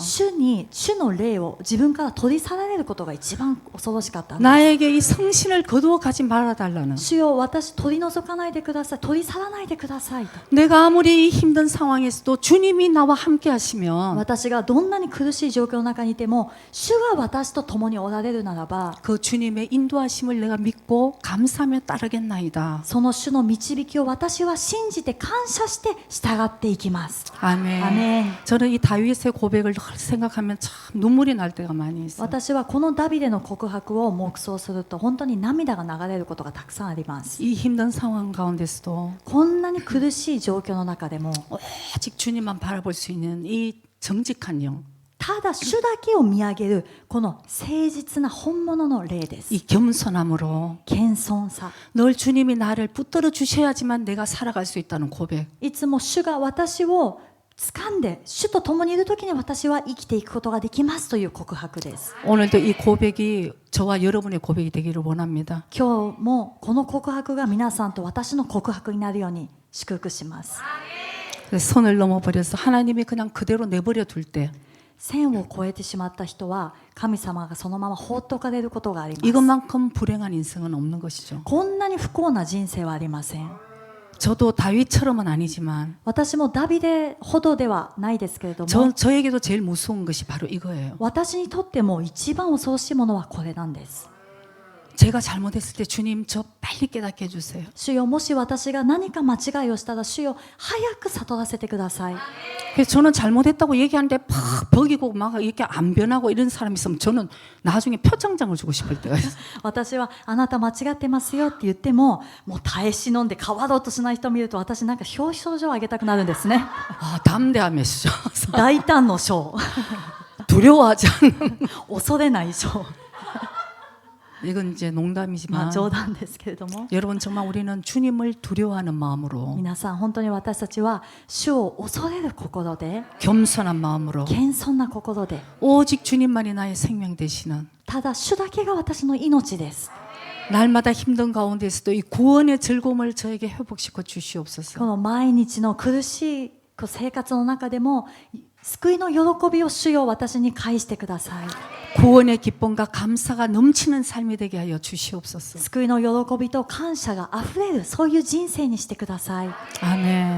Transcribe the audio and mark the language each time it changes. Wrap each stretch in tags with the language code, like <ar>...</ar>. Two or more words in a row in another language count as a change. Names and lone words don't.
<ja>主の霊を自分から取り去られることが一番恐ろしかったんです。</ja> <ko>나에게 이 성신을 거두어 가지 말아 달라는.</ko> <ja>主よ、私取り除かないでください、取り去らないでくださいと。</ja> <ko>내가 아무리 이 힘든 상황에서도 주님이 나와 함께 하시면</ko> <ja>私がどんなに苦しい状況の中にいても、主が私と共におられるならば、</ja> <ko>그 주님의 인도하심을 내가 믿고 감사하며 따르겠나이다.</ko> <ja>その主の導きを私は信じて感謝して従っていきます。</ja> <ko>아멘. 아멘. 저는 이 다윗의 고백을 생각하면 참 눈물이 날 때가 많이 있어요.</ko> <ja>私はこのダビデの告白を黙想すると本当に涙が流れることがたくさんあります。</ja> <ko>이 힘든 상황 가운데서도</ko> <ja>こんなに苦しい状況の中でも</ja> <ko>오직 주님만 바라볼 수 있는 이 정직한 영,</ko> <ja>ただ主だけを見上げるこの誠実な本物の霊です。</ja> <ko>이 겸손함으로</ko> <ja>謙遜さ、</ja> <ko>늘 주님이 나를 붙들어 주셔야지만 내가 살아갈 수 있다는 고백.</ko> <ja>いつも主が私を掴んで主と共にいる時に私は生きていくことができますという告白です。</ja> <ko>오늘도 이 고백이 저와 여러분의 고백이 되기를 원합니다.</ko> <ja>今日もこの告白が皆さんと私の告白になるように祝福します。</ja> <ko>그래서 선을 넘어버려서 하나님이 그냥 그대로 내버려 둘 때</ko> <ja>線を越えてしまった人は神様がそのまま放っておかれることがあります。</ja> <ko>이것만큼 불행한 인생은 없는 것이죠.</ko> <ja>こんなに不幸な人生はありません。</ja> <ko>저도 다윗처럼은 아니지만</ko> <ja>私もダビデほどではないですけれども、</ja> <ko>저에게도 제일 무서운 것이 바로 이거예요.</ko> <ja>私にとっても一番恐ろしいものはこれなんです。</ja> <ko>제가 잘못했을 때 주님 저 빨리 깨닫게 해주세요.</ko> <ja>主よ、もし私が何か間違いをしたら主よ、早く悟らせてください。</ja> <ko>그래서 저는 잘못했다고 얘기하는데 팍 벅이고 막 이렇게 안 변하고 이런 사람이 있으면 저는 나중에 표창장을 주고 싶을 때가 있어요.</ko> <ja>私はあなた間違ってますよって言っても、もう耐え忍んで変わろうとしない人を見ると私なんか表彰状をあげたくなるんですね。</ja> <ko>아, 담대함이시죠.</ko> <ja>大胆の賞、</ja> <ko>두려워하지 않는.</ko> <ja>恐れない賞。</ja> <ko>이건 이제</ko> <ja>まあ</ja> <ko>농담이지만</ko> <ja>冗談ですけれども、</ja> <ko>여러분 정말 우리는 주님을 두려워하는 마음으로</ko> <ja>皆さん本当に私たちは主を恐れる心で、</ja> <ko>겸손한 마음으로</ko> <ja>謙遜な心で、</ja> <ko>오직 주님만이 나의 생명 되시는</ko> <ja>ただ主だけが私の命です。</ja> <ko>날마다 힘든 가운데서도 이 구원의 즐거움을 저에게 회복시켜 주시옵소서.</ko> <ja>この毎日の苦しい生活の中でも救いの喜びを主よ、私に返してください。</ja> <ko>구원의 기쁨과 감사가 넘치는 삶이 되게 하여 주시옵소서.</ko> <ja>救いの喜びと感謝があふれる、そういう人生にしてください。</ja> <ko>아멘.</ko>